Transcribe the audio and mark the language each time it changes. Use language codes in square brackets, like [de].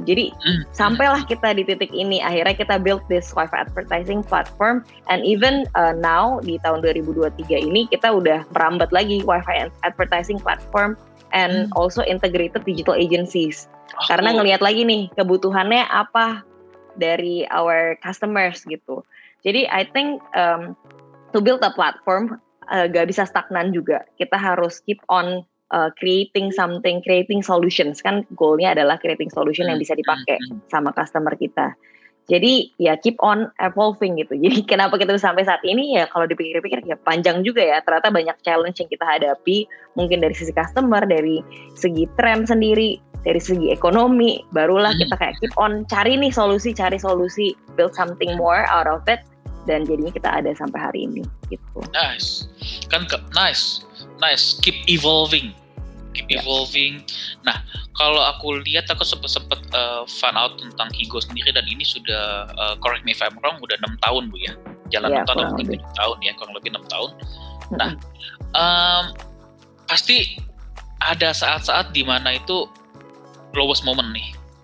[id] Jadi sampailah kita di titik ini, akhirnya kita [en] build this Wi-Fi advertising platform, and even now [id] di tahun 2023 ini kita udah merambat lagi [en] Wi-Fi advertising platform and also integrated digital agencies. [id] Karena ngelihat lagi nih kebutuhannya apa dari [en] our customers [id] gitu. Jadi [en] I think to build a platform [id] gak bisa stagnan juga. Kita harus [en] keep on creating something, creating solutions. [id] Kan goalnya adalah [en] creating solution [id] yang bisa dipakai sama customer kita. Jadi ya [en] keep on evolving [id] gitu. Jadi kenapa kita sampai saat ini ya, kalau dipikir-pikir ya panjang juga ya. Ternyata banyak challenge yang kita hadapi, mungkin dari sisi customer, dari segi tren sendiri, dari segi ekonomi, barulah kita kayak [en] keep on [id] cari solusi, [en] build something more out of it, [id] dan jadinya kita ada sampai hari ini gitu. [en] Nice, kan nice, keep evolving. [id] Nah, kalau aku lihat, aku sempat [en] find out [id] tentang Higo sendiri, dan ini sudah [en] correct me if I'm wrong, [id] udah 6 tahun Bu ya, jalan 6 tahun atau 7 tahun ya, kurang lebih 6 tahun. Nah, pasti ada saat-saat di mana itu [en] lowest moment [id] nih.